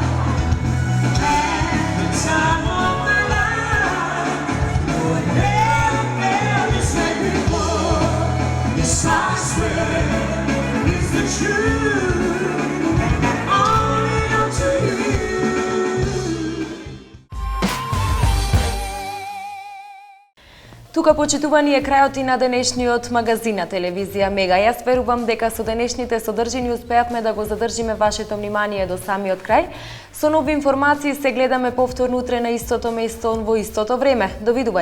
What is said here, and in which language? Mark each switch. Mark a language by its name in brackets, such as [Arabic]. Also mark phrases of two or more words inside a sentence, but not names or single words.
[English] At the time of my life, though it never felt this way before, yes, I swear it's the truth, and I only know to you. [Macedonian] Тука, почитувани, е крајот и на денешниот магазин на телевизија Мега. Јас верувам дека со денешните содржини успеавме да го задржиме вашето внимание до самиот крај. Со нови информации се гледаме повторно утре на истото место во истото време.